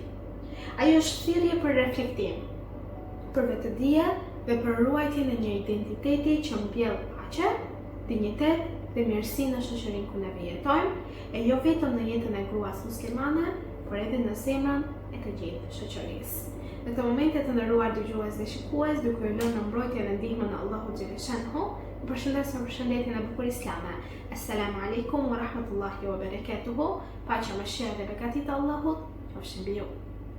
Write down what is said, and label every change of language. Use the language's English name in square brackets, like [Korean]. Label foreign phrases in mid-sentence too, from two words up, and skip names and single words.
[Albanian] Ajo është thirrje për reflektim, për vetëdije dhe për ruajtjen e një identiteti që mbjell paqe, dinjitet dhe mirësi në shoqërinë ku ne jetojmë, e jo vetëm në jetën e gruas muslimane, por edhe në zemrën e të gjithë shoqërisë. Në këtë momente të nderuar dëgjues dhe shikues, duke ju lënë në mbrojtje dhe ndihmën e Allahut xhaleshanhu, ju përshëndes me përshëndetjen e bukur islame. [Arabic] السلام عليكم ورحمة الله وبركاته. [Albanian] Paqja, mëshira dhe beqatit e Allahut qofshin mbi ju.